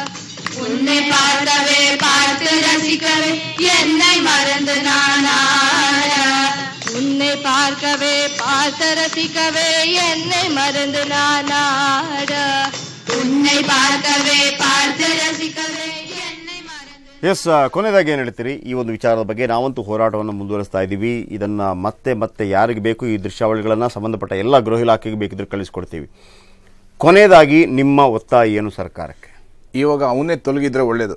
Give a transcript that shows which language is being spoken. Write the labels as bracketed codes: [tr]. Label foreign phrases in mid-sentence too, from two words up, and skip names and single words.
[ta] உன்னை பார்க்கவே பார்த்து ரசிக்கவே என்னை மறந்து நானாட. உன்னை பார்க்கவே பார்த்து ரசிக்கவே என்னை மறந்து நானாட. உன்னை பார்க்கவே பார்த்து ரசிக்கவே என்னை மறந்து. [kn] ಎಸ್, ಕೊನೆಯದಾಗಿ ಏನು ಹೇಳ್ತೀರಿ ಈ ಒಂದು ವಿಚಾರದ ಬಗ್ಗೆ? ನಾವಂತೂ ಹೋರಾಟವನ್ನು ಮುಂದುವರಿಸ್ತಾ ಇದ್ದೀವಿ. ಇದನ್ನು ಮತ್ತೆ ಯಾರಿಗೆ ಬೇಕು ಈ ದೃಶ್ಯಾವಳಿಗಳನ್ನು ಸಂಬಂಧಪಟ್ಟ ಎಲ್ಲ ಗೃಹ ಇಲಾಖೆಗೆ ಬೇಕಿದ್ರೆ ಕಳಿಸ್ಕೊಡ್ತೀವಿ. ಕೊನೆಯದಾಗಿ ನಿಮ್ಮ ಒತ್ತಾಯ ಏನು ಸರ್ಕಾರಕ್ಕೆ? ಇವಾಗ ಅವನೇ ತೊಲಗಿದ್ರೆ ಒಳ್ಳೇದು.